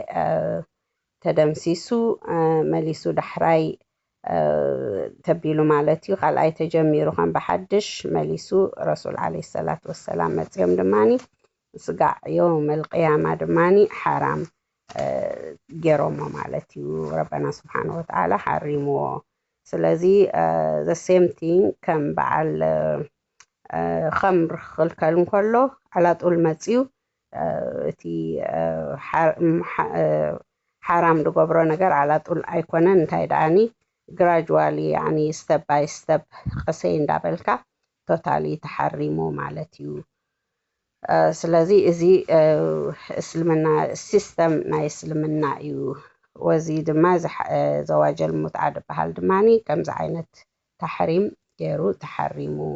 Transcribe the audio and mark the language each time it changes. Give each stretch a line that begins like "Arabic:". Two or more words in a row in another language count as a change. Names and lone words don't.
Tigrinya: ተደምሲሱ መሊሱ ዳሕራይ ተቢሉ ማለት እዩ ካልኣይ ተጀሚሩ ከም ብሓድሽ መሊሱ
Arabic: رسول عليه الصلاة والسلام
Tigrinya: መፅዮም ድማኒ ስጋዕ ዮም القያማ ድማኒ ሓራም ገይሮሞ ማለት እዩ
Arabic: ربنا سبحانه وتعالى
Tigrinya: ሓሪምዎ ስለዚ
English: the same thing
Tigrinya: ከም በዓል ኸምር ክልከል እንከሎ ዓላጡል መፅዩ እቲ ሓራም ዝገብሮ ነገር ዓላጡል ኣይኮነን እንታይ ደኣኒ ግራጁዋሊ ያኒ
English: step by step
Tigrinya: ቀሰይ እንዳበልካ ቶታሊ ተሓሪሙ ማለት እዩ ስለዚ እዚ እስልምና ሲስተም ናይ እስልምና እዩ ወዚ ድማ ዘዋጀል ሙትዓ ዝበሃል ድማኒ ከምዚ ዓይነት ተሕሪም ገይሩ ተሓሪሙ